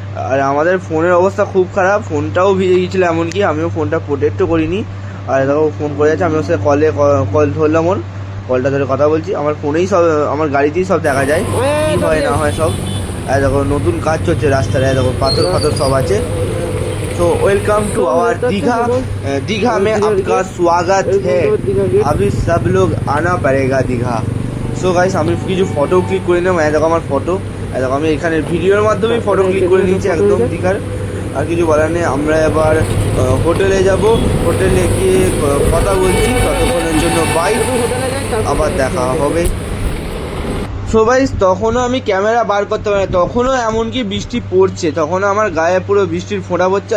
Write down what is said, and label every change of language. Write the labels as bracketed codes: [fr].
[bn] আর আমাদের ফোনের অবস্থা খুব খারাপ, ফোনটাও ভিজে গিয়েছিলো, এমনকি আমিও ফোনটা প্রোটেক্টও করিনি। আর দেখো ফোন করে যাচ্ছে, আমি ওর সাথে কল ধরলাম, কলটা ধরে কথা বলছি। আমার ফোনেই সব, আমার গাড়িতেই সব দেখা যায়, কী হয় না হয় সব। আর দেখো নতুন কাজ চলছে রাস্তায়, দেখো পাথর সব আছে। [hi] तो वेलकम टू आवर दीघा में आपका स्वागत है, अभी सब लोग आना पड़ेगा दीघा। [en] so guys, [bn] আমি কিছু ফটো ক্লিক করে নিলাম, দেখো আমার ফটো, দেখো আমি এখানে ভিডিওর মাধ্যমে ফটো ক্লিক করে নিয়েছি একদম দীঘার। আর কিছু বলার নেই। আমরা এবার হোটেলে যাব, হোটেলে গিয়ে কথা বলছি। ততক্ষণের জন্য বাই, আবার দেখা হবে। [en] so guys, [bn] তখনও আমি ক্যামেরা বার করতে পারি না, তখনও এমনকি বৃষ্টি পড়ছে, তখনও আমার গায়ে পুরো বৃষ্টির ফোঁটা পড়ছে।